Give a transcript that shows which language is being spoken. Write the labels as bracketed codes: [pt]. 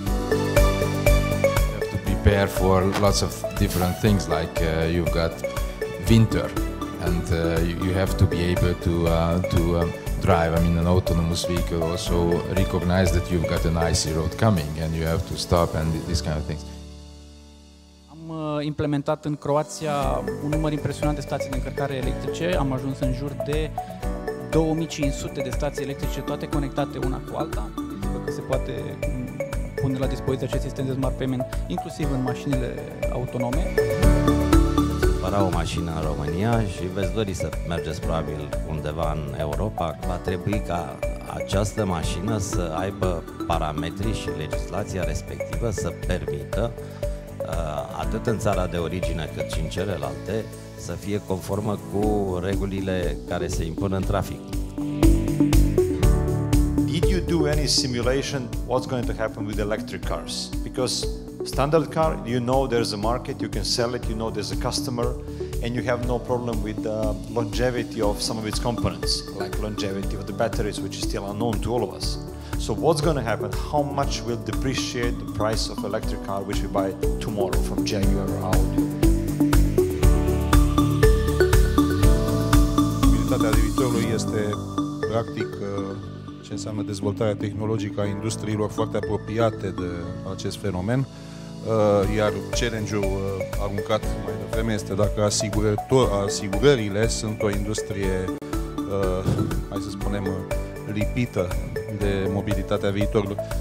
[en] You have to prepare for lots of different things, like you've got winter. And you have to be able to drive. I mean, an autonomous vehicle also recognize that you've got an icy road coming and you have to stop and these kind of things. [ro] Am implementat în Croația un număr impresionant de stații de încărcare electrice. Am ajuns în jur de 2500 de stații electrice, toate conectate una cu alta. Că se poate pune la dispoziție acest sistem de smart payment, inclusiv în mașinile autonome. O mașină în România și veți dori să mergeți probabil undeva în Europa, va trebui ca această mașină să aibă parametrii și legislația respectivă să permită atât în țara de origine cât și în celelalte să fie conformă cu regulile care se impun în trafic. [en] Did you do any simulation what's going to happen with electric cars? Because standard car, you know there's a market, you can sell it, you know there's a customer, and you have no problem with the longevity of some of its components, like longevity of the batteries, which is still unknown to all of us. So what's going to happen? How much will depreciate the price of electric car which we buy tomorrow from Jaguar or Audi? [ro] Mobilitatea de viitorului este practic ce înseamnă dezvoltarea tehnologică a industriilor foarte apropiate de acest fenomen. iar challenge-ul aruncat mai devreme este dacă asigurările sunt o industrie, hai să spunem, lipită de mobilitatea viitorului.